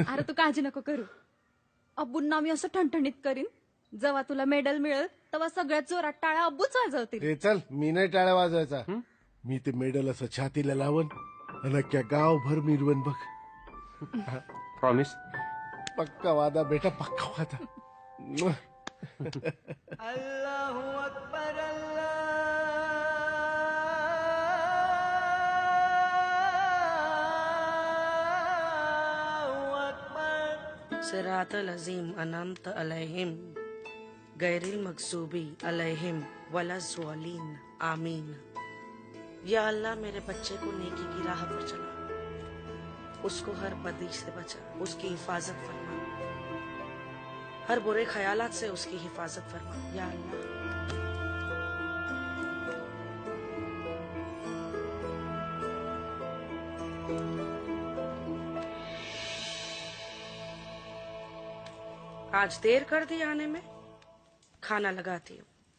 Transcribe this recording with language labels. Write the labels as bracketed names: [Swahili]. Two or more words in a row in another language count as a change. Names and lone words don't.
[Marathi] अरे तू काळजी नको करू. अब्बूंना मी असं ठणठणीत करीन, जेव्हा तुला मेडल मिळेल तेव्हा सगळ्यात जोरात टाळ्या अब्बूच वाजवतील. ते चल, मी नाही टाळ्या वाजवायचा. मी ते मेडल असं छातीला लावून आणि अख्ख्या गावभर मिरवून बघ. प्रॉमिस? [Urdu] پکا وعدہ بیٹا، پکا وعدہ. [Arabic] صراط العظيم أنعمت عليهم غير المغضوب عليهم ولا الضالين آمين. [Urdu] یا اللہ میرے بچے کو نیکی کی راہ پر چلا، اس کو ہر بدی سے بچا، اس کی حفاظت فرما، ہر برے خیالات سے اس کی حفاظت فرما یا اللہ. آج دیر کر دی آنے میں، کھانا لگاتی ہوں.